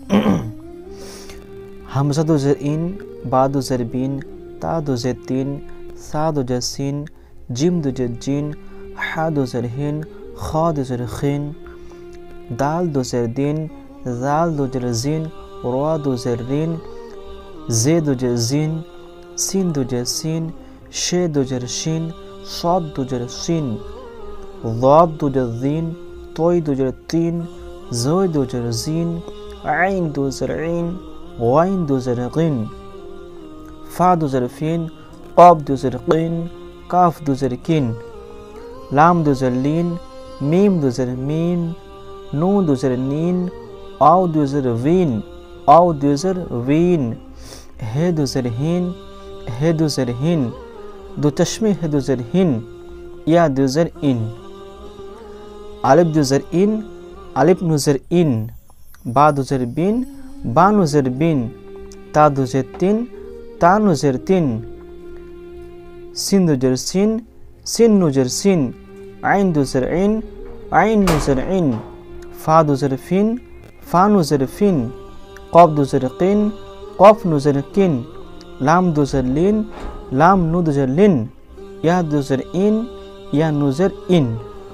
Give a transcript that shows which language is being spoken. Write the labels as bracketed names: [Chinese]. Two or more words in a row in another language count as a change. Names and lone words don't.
[Urdu] ہمزہ دو زیر اِن، با دو زیر بِن، تا دو زیر تِن، ثا دو زیر ثِن، جیم دو زیر جِن، حا دو زیر حِن، خا دو زیر خِن، دال دو زیر دِن، ذال دو زیر ذِن، را دو زیر رِن، زے دو زیر زِن، سین دو زیر سِن، شے دو زیر شِن، صاد دو زیر صِن، ضاد دو زیر ضِن، طوئے دو زیر طِن، ظوئے دو زیر ظِن، عین دو زیر عِن، غین دو زیر غِن، فا دو زیر فِن، قاف دو زیر قِن، کاف دو ज़ेर क़िन, काफ दो زیر کِن، لام دو زیر لِن، میم دو زیر مِن، نون دو زیر نِن، واؤ دو زیر وِن، واؤ دو زیر وِن، ہے دو زیر ہِن، ہے دو ज़ेर हिन, हे दो زیر ہِن، دو چشمی ہے دو زیر ہِن، یا دو زیر اِن، الف دو زیر اِن، الف نو زیر اِن، با دو زیر بِن، با نو زیر بِن، تا دو زیر تِن، تا نو زیر تِن، سین دو زیر سِن، سین نو زیر سِن, सिन नु ज़ेर सिन, عین دو زیر عِن، عین نو زیر عِن، فا دو زیر فِن، فا نو زیر فِن، قاف دو زیر قِن، قاف نو زیر قِن، لام دو زیر لِن، لام نو دو زیر لِن، یا دو زیر اِن، یا نو زیر اِن.